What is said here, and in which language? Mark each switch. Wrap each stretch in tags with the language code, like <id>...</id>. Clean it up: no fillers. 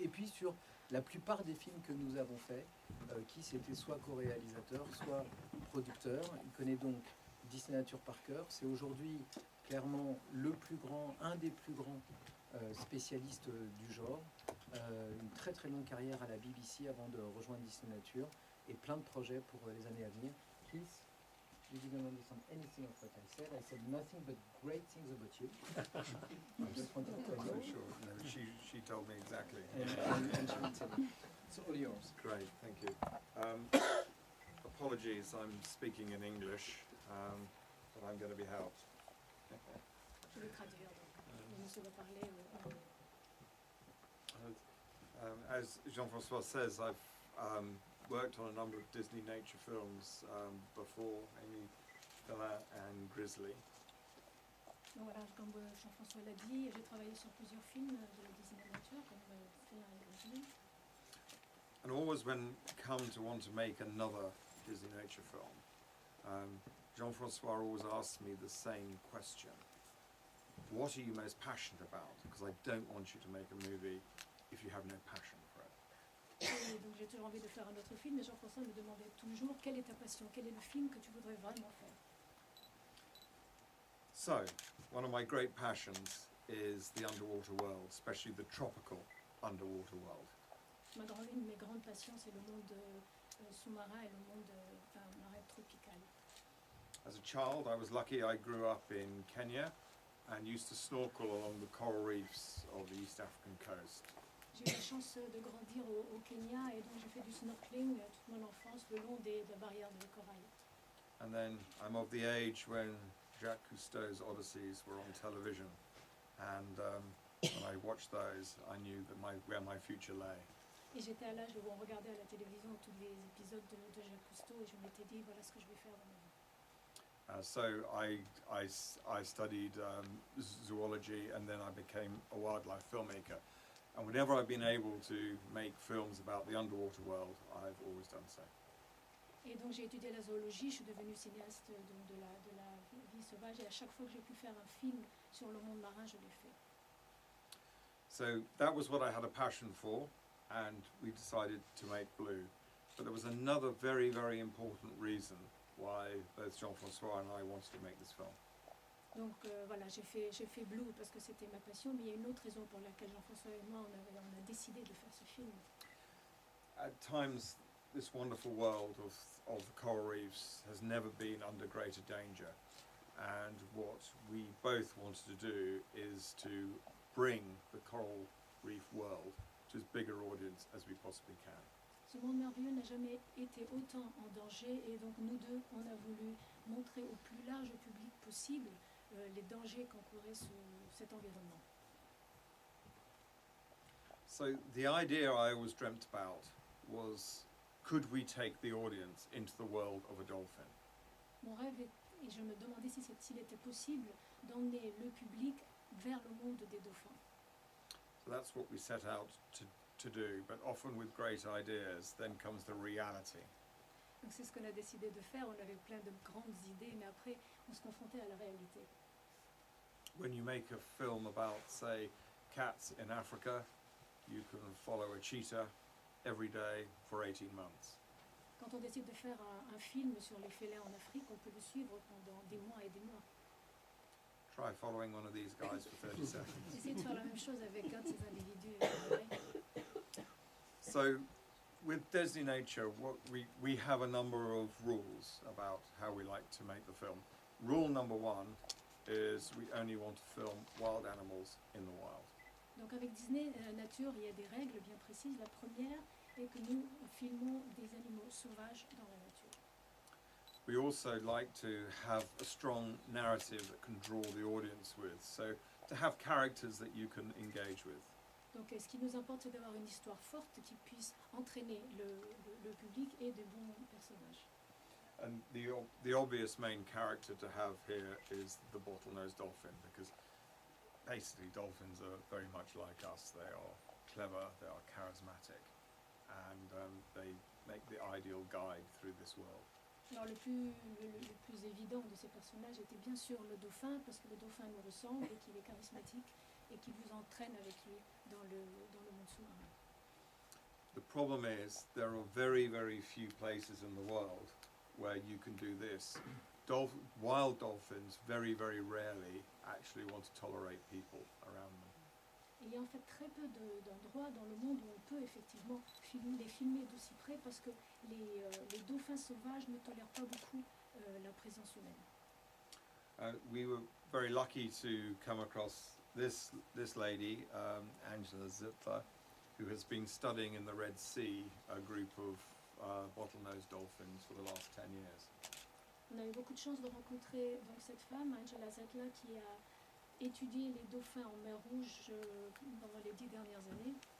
<fr>Et puis sur la plupart des films que nous avons faits, Keith était soit co-réalisateur, soit producteur. Il connaît donc Disney Nature par cœur. C'est aujourd'hui clairement un des plus grands spécialistes du genre. Une très très longue carrière à la BBC avant de rejoindre Disney Nature et plein de projets pour les années à venir.</fr> <en>Keith, you didn't understand anything of what I said. I said nothing but great things about you. I just wanted to tell you. Sure. No, she told me exactly. And she will tell you. It's all yours. Great, thank you. Apologies, I'm speaking in English, but I'm going to be helped.</en> <fr>Je vais traduire, donc monsieur va parler</fr> <en>As Jean-François says, worked on a number of Disney nature films before, Amy Filler and Grizzly.</en> <fr>Donc voilà, comme Jean-François l'a dit, j'ai travaillé sur plusieurs films de la Disney Nature, comme Félin et Grizzly.</fr> <en>And always when come to want to make another Disney nature film, Jean-François always asks me the same question. What are you most passionate about? Because I don't want you to make a movie if you have no passion for it.</en> <fr>Et donc j'ai toujours envie de faire un autre film, et Jean-François me demandait toujours quelle est ta passion, quel est le film que tu voudrais vraiment faire.</fr> <en>So, one of my great passions is the underwater world, especially the tropical underwater world.</en> <fr>Une de mes grandes passions, c'est le monde sous-marin et le monde marin tropical.</fr> <en>As a child, I was lucky I grew up in Kenya and used to snorkel along the coral reefs of the East African coast.</en> <fr>J'ai eu la chance de grandir au Kenya et donc j'ai fait du snorkeling toute mon enfance le long des barrières de corail.</fr> <en>And then I'm of the age when Jacques Cousteau's Odysseys were on television, and when I watched those, I knew that where my future lay.</en> <fr>Et j'étais à l'âge où on regardait à la télévision tous les épisodes de Jacques Cousteau et je m'étais dit voilà ce que je vais faire dans ma vie.</fr> <en>So I studied zoology, and then I became a wildlife filmmaker. And whenever I've been able to make films about the underwater world, I've always done so.</en> <fr>Et donc j'ai étudié la zoologie, je suis devenue cinéaste donc de la vie sauvage et à chaque fois que j'ai pu faire un film sur le monde marin, je l'ai fait.</fr> <en>So that was what I had a passion for, and we decided to make Blue. But there was another very, very important reason why both Jean-François and I wanted to make this film.</en> <fr>Donc voilà, j'ai fait Blue parce que c'était ma passion, mais il y a une autre raison pour laquelle Jean-François et moi on a décidé de faire ce film.</fr> <en>At times, this wonderful world of the coral reefs has never been under greater danger, and what we both wanted to do is to bring the coral reef world to as big an audience as we possibly can.</en> <fr>Ce monde merveilleux n'a jamais été autant en danger et donc nous deux, on a voulu montrer au plus large public possible les dangers qu'encourait cet environnement.</fr> <en>So the idea I always dreamt about was, could we take the audience into the world of a dolphin?</en> <fr>Mon rêve et je me demandais s'il était possible d'emmener le public vers le monde des dauphins.</fr> <en>So that's what we set out to do, but often with great ideas, then comes the reality.</en> <fr>Donc c'est ce qu'on a décidé de faire, on avait plein de grandes idées, mais après on se confrontait à la réalité.</fr> <en>When you make a film about, say, cats in Africa, you can follow a cheetah every day for 18 months.</en> <fr>Quand on décide de faire un film sur les félins en Afrique, on peut le suivre pendant des mois et des mois.</fr> <en>Try following one of these guys for 30 seconds.</en> <fr>Essayez de faire la même chose avec un de ces individus.</fr> <en>So, with Disney Nature, we have a number of rules about how we like to make the film. Rule number one is we only want to film wild animals in the wild.</en> <fr>Donc avec Disney Nature, il y a des règles bien précises. La première est que nous filmons des animaux sauvages dans la nature.</fr> <en>We also like to have a strong narrative that can draw the audience with, so to have characters that you can engage with.</en> <fr>Donc ce qui nous importe, c'est d'avoir une histoire forte qui puisse entraîner le public et de bons personnages.</fr> <en>And the obvious main character to have here is the bottlenose dolphin, because basically dolphins are very much like us. They are clever, they are charismatic, and they make the ideal guide through this world.</en> <fr>Alors le plus évident de ces personnages était bien sûr le dauphin, parce que le dauphin nous ressemble et qu'il est charismatique et qui vous entraîne avec lui dans le monde sous-marin.</fr> <en>The problem is there are very, very few places in the world where you can do this. Wild dolphins very, very rarely actually want to tolerate people around them.</en> <fr>Il y a en fait très peu d'endroits dans le monde où on peut effectivement les filmer d'aussi près parce que les dauphins sauvages ne tolèrent pas beaucoup la présence humaine.</fr> <en>We were very lucky to come across this lady, Angela Zittler, who has been studying in the Red Sea a group of bottlenose dolphins for the last 10 years.</en> <fr>On a eu beaucoup de chance de rencontrer donc cette femme, Angela Zittler, qui a étudié les dauphins en mer Rouge pendant les 10 dernières années.</fr>